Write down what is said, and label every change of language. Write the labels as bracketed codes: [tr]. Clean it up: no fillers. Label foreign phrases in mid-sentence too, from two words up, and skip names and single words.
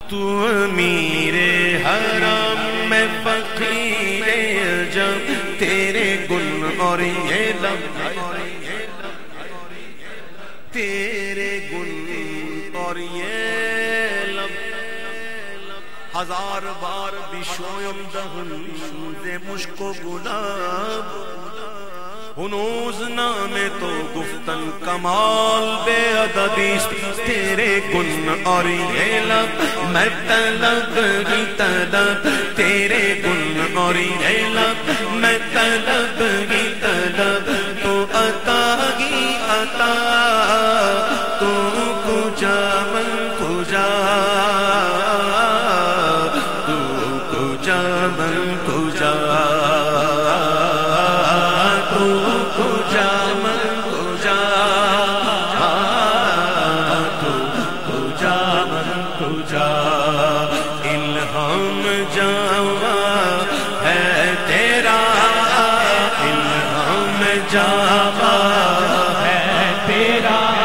[ur] تو امیر حرم میں فقیر عجب، تیرے گن اور یہ لب، تیرے گن اور یہ لب، [fa] ہزار بار بھی شویم دہن دے مشک و گلاب، ہنوز نام تو گفتن کمال بے عددیست، [ur] تیرے گن اور یہ لب، میں طلب ہی طلب، تیرے گن اور یہ لب، میں طلب ہی طلب، تو عطا ہی عطا، [fa] تو کجا من کجا، تو کجا من کجا، [ur] الہام جاواں ہے تیرا، الہام جاواں ہے تیرا،